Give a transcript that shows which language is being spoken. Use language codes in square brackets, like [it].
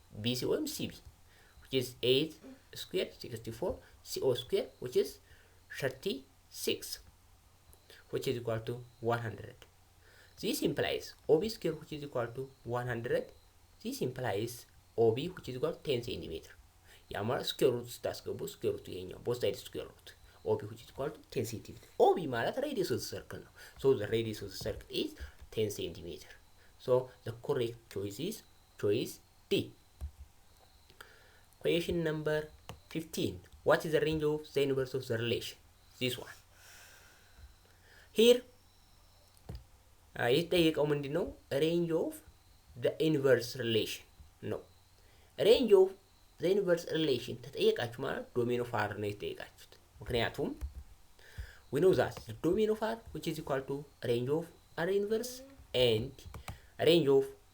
[en] BC [am] ወይም [en] CB which is 8 square 64 CO square which is 36 which is equal to 100. This implies OB square which is equal to 100. This implies OB which is equal to 10 cm. [am] ያማር ስኩዌር ሩት ስታስገቡ ስኩዌር ሩት ይሄኛው [en] both sides square root. OB which is equal to 10 cm. OB [am] ማለት [en] radius of the circle [am] ነው. [en] So the radius of the circle is 10 cm. So the correct choice is choice D. Question number 15. What is the range of the inverse of the relation? This one. Here [am] የተጠየቀው ምንድነው? [en] range of the inverse relation [am] ነው። [en] range of the inverse relation [am] ተጠየቃችሁ ማለት [en] domain of R [am] ነው የተጠየቃችሁት። ምክንያቱም [en] we know that the domain of R which is equal to range of R inverse and range of